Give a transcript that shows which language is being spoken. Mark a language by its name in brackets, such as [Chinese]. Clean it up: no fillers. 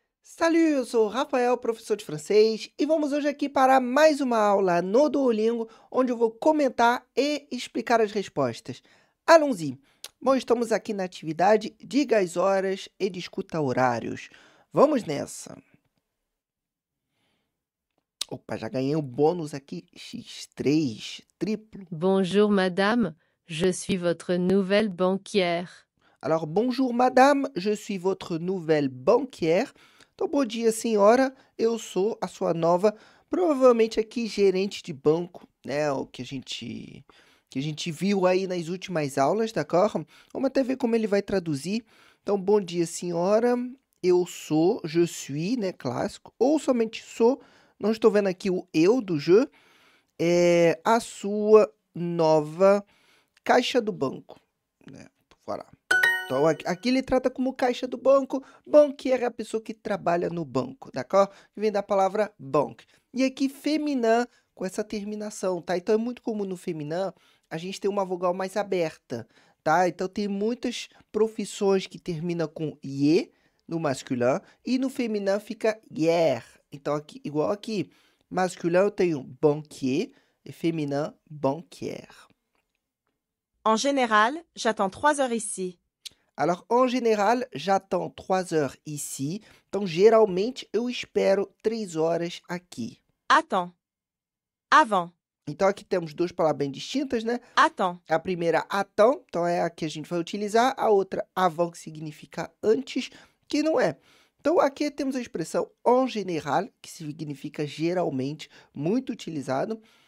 [Portuguese] Salut, eu sou o Rafael, professor de francês, e vamos hoje aqui para mais uma aula no Duolingo, onde eu vou comentar e explicar as respostas. [French] Allons-y! [Portuguese] Bom, estamos aqui na atividade Diga as horas e discuta horários. Vamos nessa! Opa, já ganhei o bônus aqui, X3, triplo. [French] Bonjour madame, je suis votre nouvelle banquière. Alors, bonjour madame, je suis votre nouvelle banquière. [Portuguese] Então, bom dia senhora, eu sou a sua nova, provavelmente aqui gerente de banco, né? O que a gente viu aí nas últimas aulas, d'accord? Vamos até ver como ele vai traduzir. Então, bom dia senhora, eu sou, [French] je suis, [Portuguese] né? Clássico, ou somente sou, não estou vendo aqui o eu do je, é a sua nova caixa do banco, né? Voilà. Então, aqui ele trata como caixa do banco. Banquier é a pessoa que trabalha no banco, d'accord? Que vem da palavra banque. E aqui, féminin, com essa terminação, tá? Então, é muito comum no féminin a gente ter uma vogal mais aberta, tá? Então, tem muitas profissões que terminam com ie no masculin e no féminin fica hier. Então, aqui, igual aqui, masculin eu tenho banquier e féminin banquière. [French] En général, j'attends 3 heures ici. Alors, en général, j'attends 3 heures ici. [Portuguese] Então, geralmente, eu espero 3 horas aqui. [French] Attends. Avant. [Portuguese] Então, aqui temos duas palavras bem distintas, né? [French] Attends. [Portuguese] A primeira, attends, então é a que a gente vai utilizar. A outra, avant, que significa antes, que não é. Então, aqui temos a expressão en général, que significa geralmente, muito utilizado.